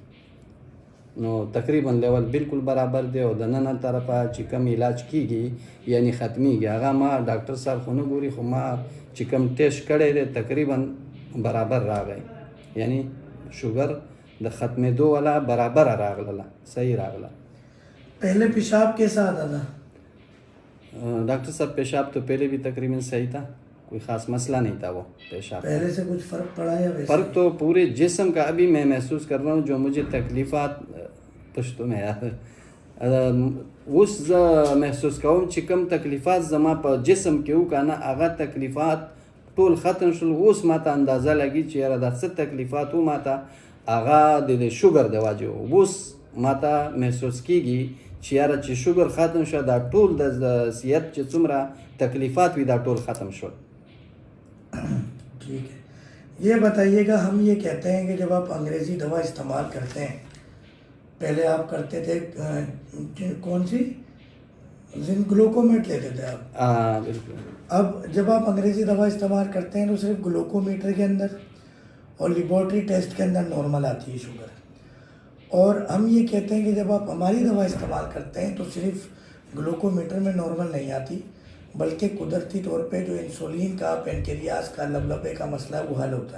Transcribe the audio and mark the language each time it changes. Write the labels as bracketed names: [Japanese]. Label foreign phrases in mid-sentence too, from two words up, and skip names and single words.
[Pashto] نو تقریبا لیول بالکل برابر دی او د نن طرفه چې کوم علاج کیږي یعنی ختمیږي هغه ما ډاکټر صاحب خو نه ګوري، خو ما چې کوم ټیسټ کړی دی تقریبا برابر راغی، یعنی شوګر د ختمېدو والا برابر راغله، صحیح راغله. [Urdu] پہلے پیشاب کیسا آتا تھا ڈاکٹر صاحب؟ پیشاب تو پہلے بھی تقریباً صحیح تھا، کوئی خاص مسئلہ نہیں تھا وہ پیشاب. پہلے سے کچھ فرق پڑا یا ویسے؟ فرق تو پورے جسم کا ابھی میں محسوس کر رہا ہوں. جو مجھے تکلیفات پشتو میں [Pashto] یار اوس محسوس کوم چې کوم تکلیفات زما په جسم کې وو کنه هغه تکلیفات ټول ختم شول. اوس ماته اندازه لګي چې یاره دا څه تکلیفات وو ماته هغه د شوګر د وجې وو. اوس ماته محسوس کیږي چې یاره چې شوګر ختم شو دا ټول د صحت چې څومره تکلیفات وي دا ټول ختم شول. [Urdu] ٹھیک ہے، یہ بتائیے گا ہم یہ کہتے ہیں کہ جب آپ انگریزی دوا استعمال کرتے ہیں، پہلے آپ کرتے تھے کون سی گلوکومیٹ لیتے تھے آپ؟ ہاں بالکل. اب جب آپ انگریزی دوا استعمال کرتے ہیں تو صرف گلوکومیٹر کے اندر اور لیبارٹری ٹیسٹ کے اندر نارمل آتی ہے شوگر، اور ہم یہ کہتے ہیں کہ جب آپ ہماری دوا استعمال کرتے ہیں تو صرف گلوکومیٹر میں نارمل نہیں آتی بلکہ قدرتی طور پہ جو انسولین کا پینکریاس کا لبلبے کا مسئلہ ہے وہ حل ہوتا ہے.